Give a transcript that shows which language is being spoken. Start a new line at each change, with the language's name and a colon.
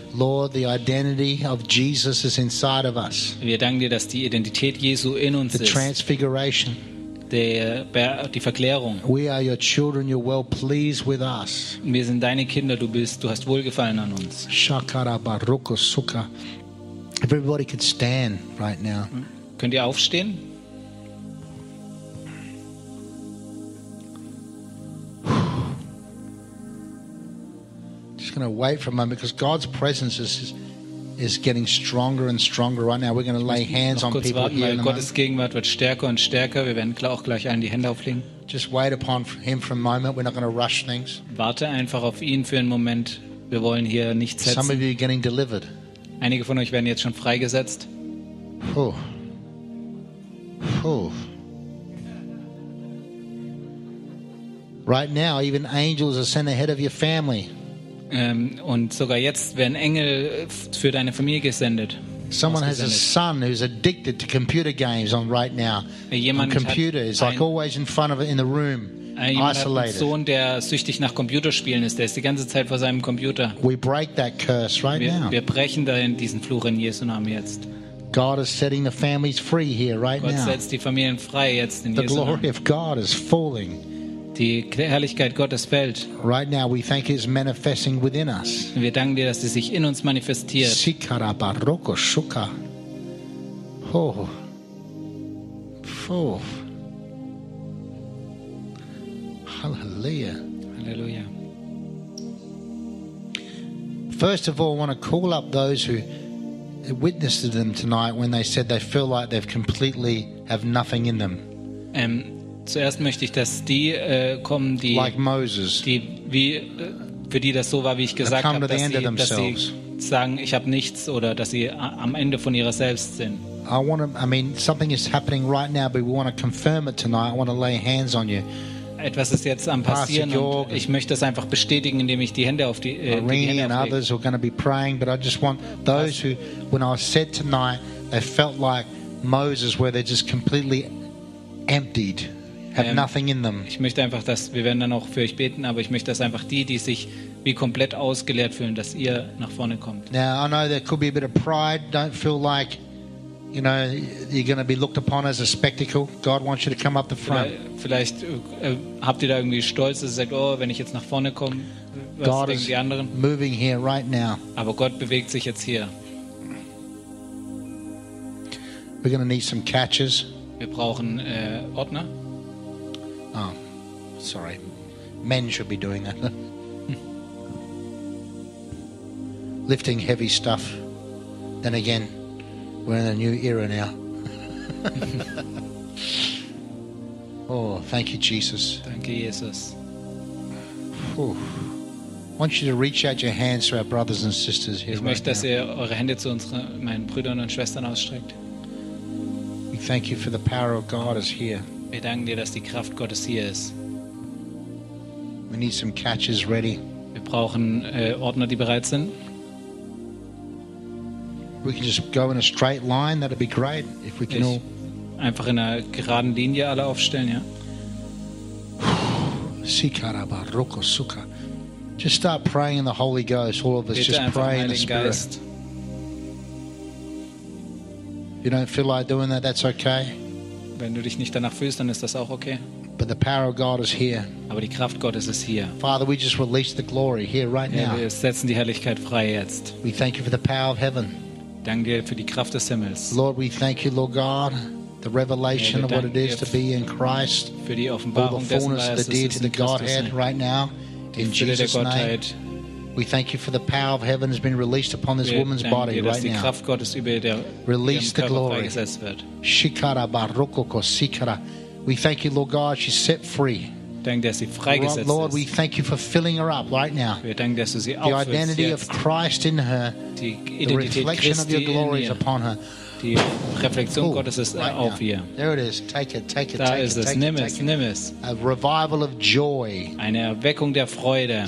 English: Lord, the identity of Jesus is inside of us.
German: Wir danken dir, dass die Identität Jesu in uns
English: the
German: ist.
English: Transfiguration.
German: die Verklärung.
English: We are your children, you're well pleased with us.
German: Wir sind deine Kinder, du hast wohlgefallen an uns. Shakara baruko suka.
English: Everybody could stand right now.
German: Könnt ihr aufstehen?
English: Just going to wait for a moment because God's presence is getting stronger and stronger right now. We're going to lay hands on people warten, here.
German: Gottes Gegenwart wird stärker und stärker. Wir werden auch gleich allen die Hände auflegen.
English: Just wait upon him for a moment. We're not going to rush things.
German: Warte einfach auf ihn für einen Moment. Wir wollen hier nicht setzen.
English: Some of you are getting delivered.
German: Einige von euch werden jetzt schon freigesetzt.
English: Right now, even angels are sent ahead of your family.
German: Und sogar jetzt werden Engel für deine Familie gesendet.
English: Someone has a son who's addicted to computer games on right now.
German: Jemand
English: on computer, it's like always in front of it in the room.
German: Ein Sohn, der süchtig nach Computerspielen ist, der ist die ganze Zeit vor seinem Computer.
English: We break that curse right now.
German: Wir brechen diesen Fluch in Jesu Namen jetzt.
English: God is setting the families free here right
German: Gott
English: now.
German: Gott setzt die Familien frei jetzt in
English: the
German: Jesu Namen.
English: The glory of God is falling.
German: Die Herrlichkeit Gottes fällt.
English: Right now we thank it is manifesting within us.
German: Wir danken dir, dass es sich in uns manifestiert. Shikara baroko shuka. Oh. Oh. Hallelujah.
English: First of all, I want to call up those who witnessed to them tonight when they said they feel like they've completely have nothing in them.
German: Zuerst möchte ich, dass die kommen, die
English: like Moses,
German: für die das so war, wie ich gesagt habe, dass sie sagen, ich habe nichts oder dass sie am Ende von ihrer selbst sind.
English: Something is happening right now, but we want to confirm it tonight. I want to lay hands on you.
German: Etwas ist jetzt am passieren und ich möchte das einfach bestätigen, indem ich die Hände auf ich möchte einfach, dass wir werden dann auch für euch beten, aber ich möchte, dass einfach die sich wie komplett ausgeleert fühlen, dass ihr nach vorne kommt.
English: Now I know there could be a bit of pride. Don't feel like you know you're going to be looked upon as a spectacle. God wants you to come up the front.
German: Vielleicht habt ihr da irgendwie Stolz, dass ihr sagt, oh, wenn ich jetzt nach vorne komme, was
English: God
German: denken die anderen?
English: God is moving here right now.
German: Aber Gott bewegt sich jetzt hier.
English: We're going to need some catches.
German: Wir brauchen Ordner.
English: Oh, sorry. Men should be doing that. Lifting heavy stuff. Then again, we're in a new era now. Oh, thank you, Jesus. Thank you, Jesus. Whew. I want you to reach out your hands to our brothers and sisters here.
German: Ich möchte, dass ihr eure Hände zu meinen Brüdern und Schwestern ausstreckt.
English: We thank you for the power of God is here.
German: Wir danken dir, dass die Kraft Gottes hier ist.
English: We need some catches ready.
German: Wir brauchen Ordner, die bereit sind.
English: We can just go in a straight line. That'd be great if we can all
German: einfach in einer geraden Linie alle aufstellen, ja. Sikara baroko suka.
English: Just start praying in the Holy Ghost. All of us
German: bitte
English: just pray in the Spirit.
German: Geist.
English: If you don't feel like doing that, that's okay.
German: Wenn du dich nicht danach fühlst, dann ist das auch okay.
English: But the power of God is here.
German: Aber die Kraft Gottes ist hier.
English: Father, we just release the glory here right now.
German: Wir setzen die Herrlichkeit frei jetzt.
English: We thank you for the power of heaven.
German: Danke dir für die Kraft des Himmels.
English: Lord, we thank you, Lord God, the revelation of what it is to be in Christ.
German: Für die Offenbarung
English: the fullness
German: dessen,
English: of the deity of the Godhead right now, in Jesus' name. We thank you for the power of heaven has been released upon this woman's body right now.
German: Kraft Gottes über der
English: release the glory. Shikara baroko ko sikara. We thank you, Lord God, she's set free.
German: Dank, dass sie freigesetzt ist.
English: Lord, we thank you for filling her up right now.
German: Wir danken, dass du sie auffüllst.
English: The identity of Christ in her. The reflection of your glory is upon her.
German: Die Reflexion Gottes ist auf ihr.
English: There it is. Take it.
German: Da ist es. Nimm es.
English: A revival of joy.
German: Eine Erweckung der Freude.